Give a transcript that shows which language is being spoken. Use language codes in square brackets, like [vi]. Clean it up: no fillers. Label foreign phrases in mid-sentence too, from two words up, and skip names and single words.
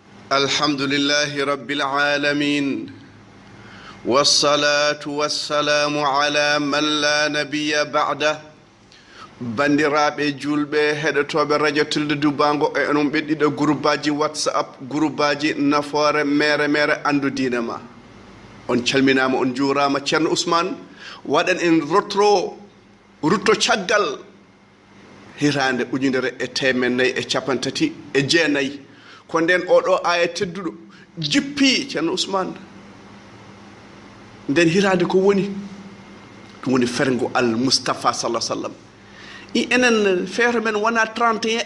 [ar] الحمد لله رب العالمين والصلاة والسلام على من لا نبي بعده [ff] bandiraɓe julɓe heɗotoɓe radio tilde dubango e onon ɓeddiɗo groupe whatsapp groupe nafoore mere andu diine ma on calminama on juurama ceerno ousmane waɗan en rutto caggal hirande ujunere e temennayyi e capantati e jeenayyi ko nden oɗo aya tedduɗo jippi ceerno ousmane nden hirande ko woni ɗum woni fergo al moustapha sallah sallam i enen feere men wona 31